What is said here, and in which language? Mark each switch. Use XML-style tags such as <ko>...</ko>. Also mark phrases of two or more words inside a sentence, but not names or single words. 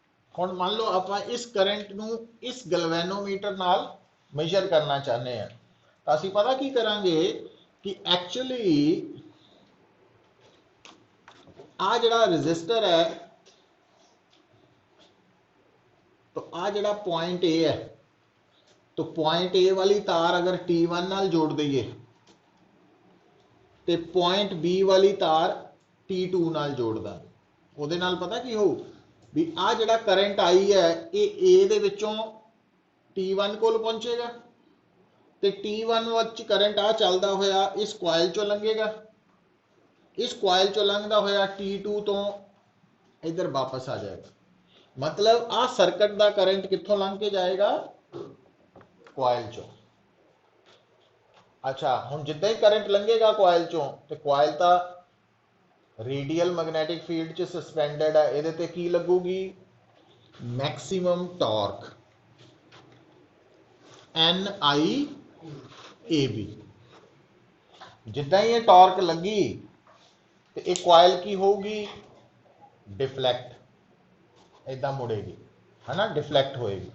<pa>ਹੁਣ ਮੰਨ ਲਓ ਆਪਾਂ ਇਸ ਕਰੰਟ ਨੂੰ ਇਸ ਗਲਵੈਨੋਮੀਟਰ ਨਾਲ ਮੇਜ਼ਰ ਕਰਨਾ ਚਾਹੁੰਦੇ ਹਾਂ, ਤਾਂ ਅਸੀਂ ਪਤਾ ਕੀ ਕਰਾਂਗੇ ਕਿ ਐਕਚੁਅਲੀ ਆ ਜਿਹੜਾ ਰजिस्टर ਹੈ, ਤਾਂ ਆ ਜੜਾ ਪੁਆਇੰਟ ਏ ਹੈ, ਤਾਂ ਪੁਆਇੰਟ ਏ ਵਾਲੀ ਤਾਰ ਅਗਰ T1 ਨਾਲ ਜੋੜ ਦਈਏ ਤਾਂ ਪੁਆਇੰਟ ਬੀ ਵਾਲੀ ਤਾਰ T2 ਨਾਲ ਜੋੜ ਦਾ, ਉਹਦੇ ਨਾਲ ਪਤਾ ਕੀ ਹੋ ਭੀ ਆ ਜੜਾ ਕਰੰਟ ਆਈ ਹੈ ਏ ਏ ਦੇ ਵਿੱਚੋਂ T1 ਕੋਲ ਪਹੁੰਚੇਗਾ, ਤਾਂ T1 ਵਿੱਚ ਕਰੰਟ ਆ ਚੱਲਦਾ ਹੋਇਆ ਇਸ ਕੌਇਲ ਚੋਂ ਲੰਘੇਗਾ, ਇਸ ਕੌਇਲ ਚੋਂ ਲੰਘਦਾ ਹੋਇਆ T2 ਤੋਂ ਇੱਧਰ ਵਾਪਸ ਆ ਜਾਏਗਾ। ਮਤਲਬ ਆ ਸਰਕਟ ਦਾ ਕਰੰਟ ਕਿੱਥੋਂ ਲੰਘ ਕੇ ਜਾਏਗਾ, ਕੌਇਲ ਚੋਂ। ਅੱਛਾ ਹੁਣ ਜਿੱਦਾਂ ਹੀ ਕਰੰਟ ਲੰਘੇਗਾ ਕੌਇਲ ਚੋਂ ਤੇ ਕੌਇਲ ਤਾਂ</pa> <en>radial magnetic field</en> <pa>ਚ ਸਸਪੈਂਡਡ ਹੈ, ਇਹਦੇ ਤੇ ਕੀ ਲੱਗੂਗੀ,</pa> <en>maximum torque</en> <pa>NIAB। ਜਿੱਦਾਂ ਹੀ ਏ ਟੌਰਕ ਲੱਗੀ ਤਾਂ ਏ ਕੌਇਲ ਕੀ ਹੋਊਗੀ, ਡਿਫਲੈਕਟ, ਇੱਦਾਂ ਮੁੜੇਗੀ, ਹੈ ਨਾ, ਡਿਫਲੈਕਟ ਹੋਏਗੀ।</pa>